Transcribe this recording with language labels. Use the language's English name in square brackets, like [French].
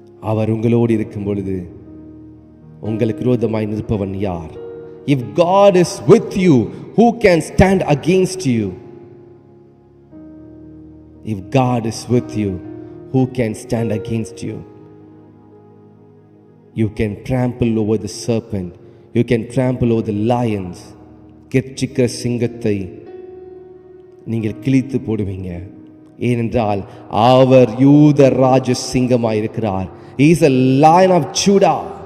[Tamil] அவர் உங்களோடு இருக்கும் பொழுது உங்களுக்கு விரோதமாய் நிற்பவன் யார்? [English] If God is with you, who can stand against you? If God is with you, who can stand against you? You can trample over the serpent, you can trample over the lions. [Tamil] கெர்ச்சிக்கிற சிங்கத்தை நீங்கள் கிழித்து போடுவீங்க. ஏனென்றால் அவர் யூத ராஜ சிங்கமாய் இருக்கிறார். [English] He is a lion of Judah.